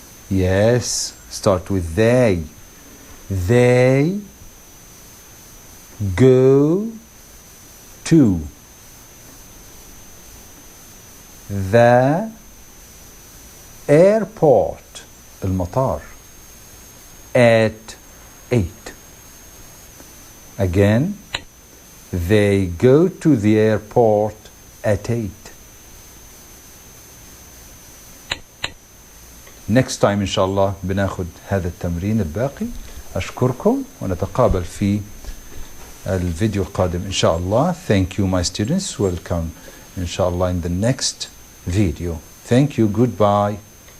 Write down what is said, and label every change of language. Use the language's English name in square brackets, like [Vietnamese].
[English] Yes, start with they. They go to the airport, المطار, at 8. Again, they go to the airport at 8. Next time [Arabic] إن شاء الله بناخد هذا التمرين الباقي. أشكركم ونتقابل في الفيديو القادم إن شاء الله. [English] Thank you my students. Welcome إن شاء الله in the next video. Thank you. Goodbye.